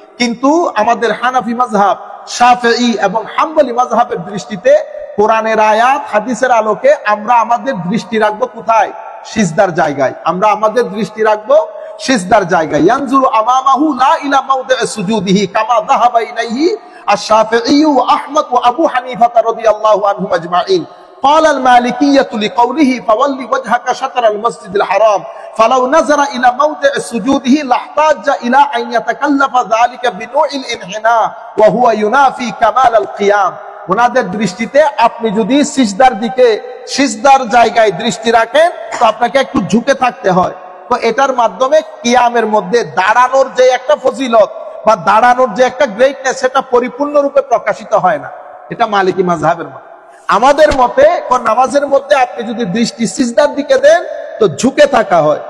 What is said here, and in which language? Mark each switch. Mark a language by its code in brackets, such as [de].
[bn] কিন্তু আমাদের হানাফি মাযহাব, শাফিঈ এবং হাম্বলি মাযহাবের দৃষ্টিতে কোরআনের আয়াত হাদিসের আলোকে আমরা আমাদের দৃষ্টি রাখবো কোথায়? সিজদার জায়গায়। আমরা আমাদের দৃষ্টি রাখবো সিজদার জায়গায়। [ar] ইয়ানজুরু আমামাহু লা ইলা মাওদি'i সুজুদিহি কামা যাহাবা ইলাইহি আশ-শাফিঈ ওয়া আহমদ ওয়া আবু হানিফা রাদিয়াল্লাহু আনহুম আজমাইন। قال المالكية لقوله فولي وجهك شطر المسجد الحرام فلو نظر إلى موضع سجوده لاحتاج إلى أن يتكلف ذلك بنوع الانحناء وهو ينافي كمال القيام। [bn] ওনাদের দৃষ্টিতে আপনি যদি সিজদার দিকে, সিজদার জায়গায় দৃষ্টি রাখেন তো আপনাকে একটু ঝুঁকে থাকতে হয়। তো এটার মাধ্যমে কিয়ামের মধ্যে দাঁড়ানোর যে একটা ফজিলত বা দাঁড়ানোর যে একটা গ্রেটনেস, সেটা পরিপূর্ণরূপে প্রকাশিত হয় না। এটা মালিকি মাযহাবের মত। আমাদের মতে নামাজের মধ্যে আপনি যদি দৃষ্টি সিজদার দিকে দেন তো ঝুঁকে থাকা হয়।